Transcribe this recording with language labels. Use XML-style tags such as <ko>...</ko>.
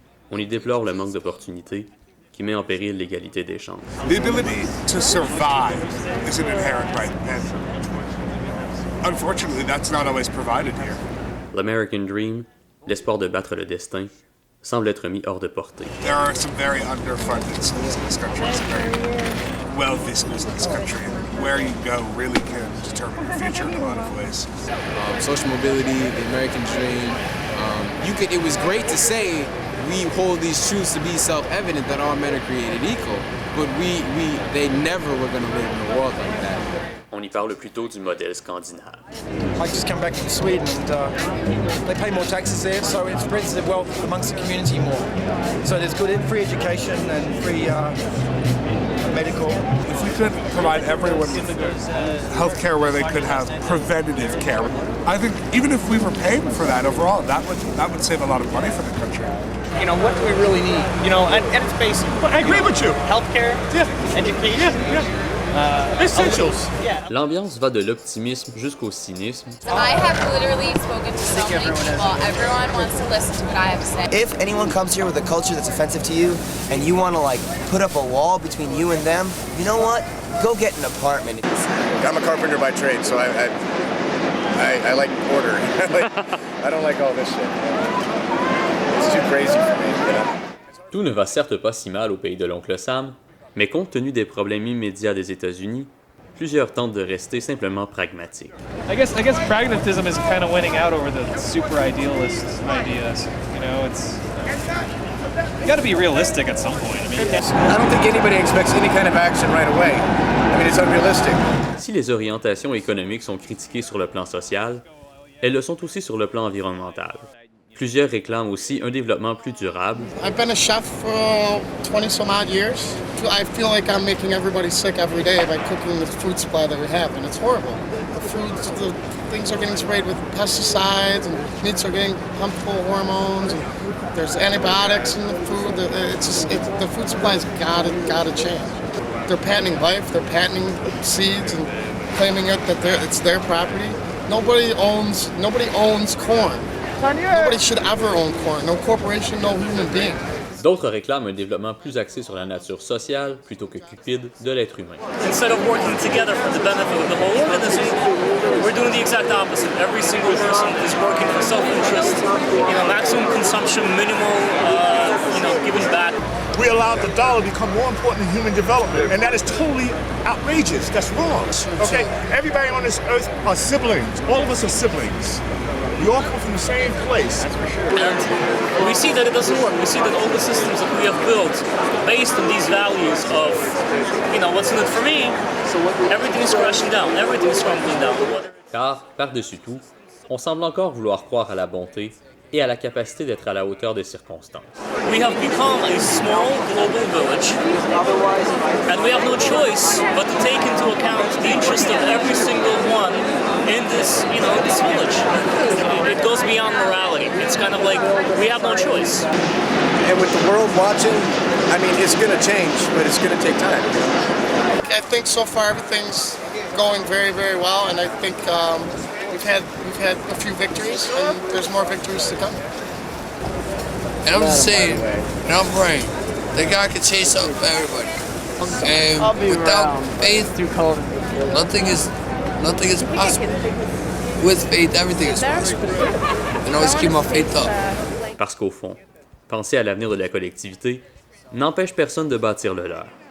<fr>On y déplore le manque d'opportunités qui met en péril l'égalité des chances.</fr> <en>The ability to survive is an inherent right. Unfortunately, that's not always provided here.</en> <fr>L'American Dream, l'espoir de battre le destin, semble être mis hors de portée.</fr> <en>There are some very underfunded schools in this country, some very wealthy schools in this country. Where you go really can determine your future in a lot of ways. Social mobility, the American dream. It was great to say we hold these truths to be self-evident that all men are created equal, but they never were going to live in a world like that.</en> <fr>On y parle plutôt du modèle scandinave.</fr> <en>I just come back from Sweden and they pay more taxes there, so it spreads the wealth amongst the community more. So there's good free education and free medical. If we could provide everyone with health care where they could have preventative care, I think even if we were paying for that overall, that would save a lot of money for the country. You know, what do we really need? You know, and it's basic. I agree with you. Healthcare, education. Essentials.</en> <fr>L'ambiance va de l'optimisme jusqu'au cynisme.</fr> <en>I have literally spoken to so many people. Everyone wants to listen to what I have to say. If anyone comes here with a culture that's offensive to you and you want to like put up a wall between you and them, you know what? Go get an apartment. I'm a carpenter by trade, so I like order. I don't like all this shit. It's too crazy for me, you know?</en> <fr>Tout ne va certes pas si mal au pays de l'oncle Sam, mais compte tenu des problèmes immédiats des États-Unis, plusieurs tentent de rester simplement pragmatiques.</fr> <en>I guess pragmatism is kind of winning out over the super idealist ideas. You know, you got to be realistic at some point. I don't think anybody expects any kind of action right away. I mean, it's unrealistic.</en> <fr>Si les orientations économiques sont critiquées sur le plan social, elles le sont aussi sur le plan environnemental. Plusieurs réclament aussi un développement plus durable.</fr> <en>I've been a chef for 20 some odd years. I feel like I'm making everybody sick every day by cooking the food supply that we have, and it's horrible. The things are getting sprayed with pesticides, and meats are getting pumped full of hormones, and there's antibiotics in the food. The food supply's gotta change. They're patenting life, they're patenting seeds, and claiming that it's their property. Nobody owns corn. Nobody should ever own corn. No corporation, no human being.</en> <fr>D'autres réclament un développement plus axé sur la nature sociale plutôt que cupide de l'être humain.</fr> <en>Instead of working together for the benefit of the whole industry, we're doing the exact opposite. Every single person is working for self-interest, maximum consumption, minimal, giving back. We allowed the dollar to become more important than human development, and that is totally outrageous. That's wrong. Okay, everybody on this earth are siblings. All of us are siblings. We all come from the same place. And we see that it doesn't work. We see that all the systems that we have built based on these values of, what's in it for me, everything is crashing down, everything is crumbling down.</en> <fr>Car, par-dessus tout, on semble encore vouloir croire à la bonté et à la capacité d'être à la hauteur des circonstances.</fr> <en>We have become a small global village, and we have no choice but to take into account the interest of every single one in this, this village. It goes beyond morality. It's kind of like we have no choice. And with the world watching, it's going to change, but it's going to take time. I think so far everything's going very, very well, and I think we've had a few victories, and there's more victories to come. And I'm just saying, and I'm right, that God can change something for everybody. And without faith, nothing is possible. With faith, everything is possible. And always keep my faith up.</en> <fr>Parce qu'au fond, penser à l'avenir de la collectivité n'empêche personne de bâtir le leur.</fr>